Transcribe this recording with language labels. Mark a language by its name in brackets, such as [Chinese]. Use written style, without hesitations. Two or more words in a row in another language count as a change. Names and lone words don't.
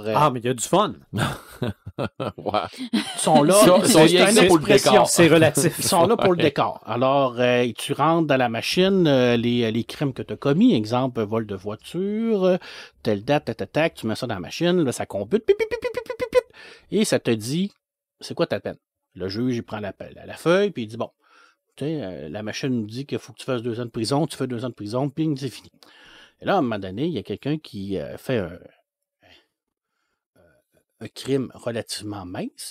[French] mais il y a du fun. Ouais. Ils sont là, c'est une expression. C'est relatif. Ils sont là pour le décor. Alors, tu rentres dans la machine, les crimes que tu as commis, exemple, vol de voiture, telle date, tac, tu mets ça dans la machine, là, ça compute, pip, pip, pip, pip, pip, pip, pip, et ça te dit, c'est quoi ta peine? Le juge, il prend la feuille, puis il dit, bon, tu sais, la machine nous dit qu'il faut que tu fasses 2 ans de prison, tu fais 2 ans de prison, ping, c'est fini. Et là, à un moment donné, il y a quelqu'un qui fait un crime relativement mince.